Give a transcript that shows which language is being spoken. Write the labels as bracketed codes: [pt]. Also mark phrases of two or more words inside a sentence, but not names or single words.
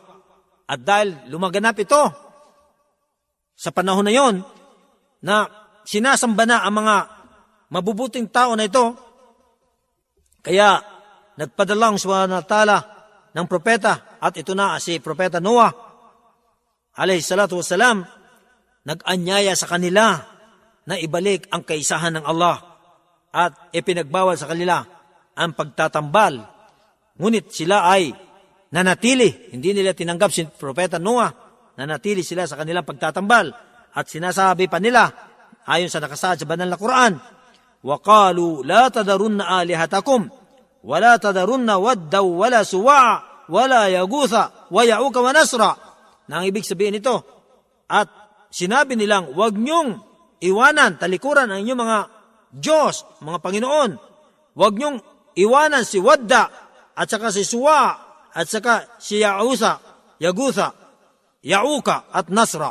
[tl] At dahil lumaganap ito sa panahon na yon na sinasamba na ang mga mabubuting tao na ito, kaya nagpadala ang [ar] سبحانه وتعالى [tl] ng propeta, at ito na si Propeta Noah [ar] عليه الصلاة والسلام, [tl] nag-anyaya sa kanila na ibalik ang kaisahan ng Allah at ipinagbawal sa kanila ang pagtatambal. Ngunit sila ay nanatili, hindi nila tinanggap si Propeta Noah, nanatili sila sa kanilang pagtatambal at sinasabi pa nila ayon sa nakasaad sa banal na Quran, [ar] وَقَالُوا لَا تَذَرُنَّ آلِهَتَكُمْ وَلَا تَذَرُنَّ وَدَّوْا وَلَا سُوَاعَ وَلَا يَغُوثَ وَيَعُوكَ وَنَسْرًا. [tl] Na ang ibig sabihin ito, at sinabi nilang, huwag niyong iwanan, talikuran ang inyong mga Diyos, mga Panginoon. Huwag niyong iwanan si Wadda, at saka si Suwa, at saka si Yagutha, Yauka, at Nasra.